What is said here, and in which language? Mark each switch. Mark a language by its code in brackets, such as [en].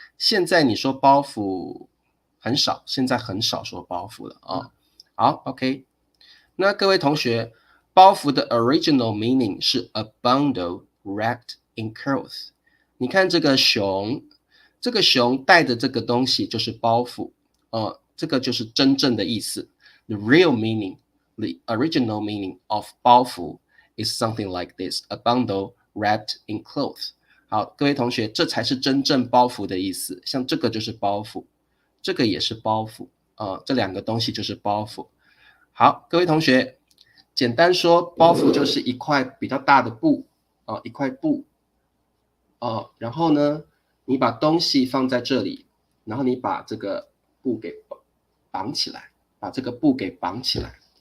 [zh] 现在你说包袱很少，现在很少说包袱了好 OK， 那各位同学，包袱的 original meaning 是 [en] a bundle wrapped in cloth。 [zh] 你看这个熊，这个熊带的这个东西就是包袱这个就是真正的意思。 [en] The real meaning, the original meaning of 包袱 is something like this, a bundle wrapped in cloth. [zh] 好，各位同学，这才是真正包袱的意思。像这个就是包袱，这个也是包袱这两个东西就是包袱。好，各位同学，简单说，包袱就是一块比较大的布一块布然后呢，你把东西放在这里，然后你把这个布给绑起来，把这个布给绑起来。